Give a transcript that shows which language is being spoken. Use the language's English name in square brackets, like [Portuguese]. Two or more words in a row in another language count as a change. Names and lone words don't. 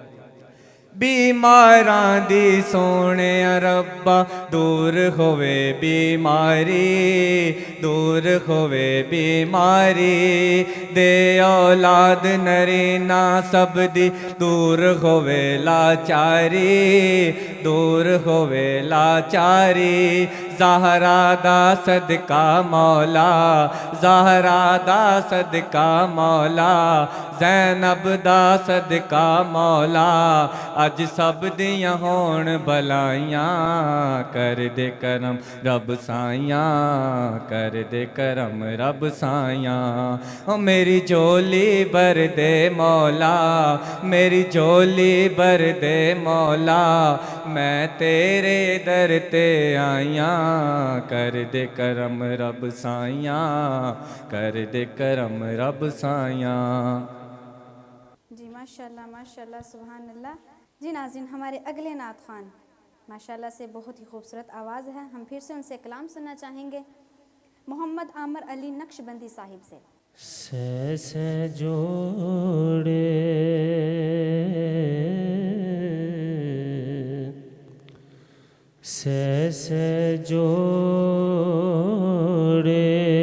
[Punjabi] بیماراں دی سونے ربا، دور ہووے بیماری، دور ہووے بیماری. دے اولاد نرینہ سب دی دور ہووے لاچاری، دور ہووے لاچاری. زہرا دا صدقہ مولا زہرا دا صدقہ مولا زینب دا صدقہ مولا اج سب دیاں ہون بلائیاں کر دے کرم رب سائیاں کر دے کرم رب سائیاں او میری جولی بر دے مولا میری جولی بر دے مولا میں تیرے در تے آئیاں کر دے کرم رب سائیاں کر دے کرم رب سائیاں [Urdu] جی [Arabic] ماشاءاللہ سبحان اللہ۔ [Urdu] جی ناظرین، ہمارے اگلے نعت خوان ماشاءاللہ سے بہت ہی خوبصورت آواز ہے، ہم پھر سے ان سے کلام سننا چاہیں گے محمد عامر علی نقشبندی صاحب سے۔ سے جوڑے سے جوڑے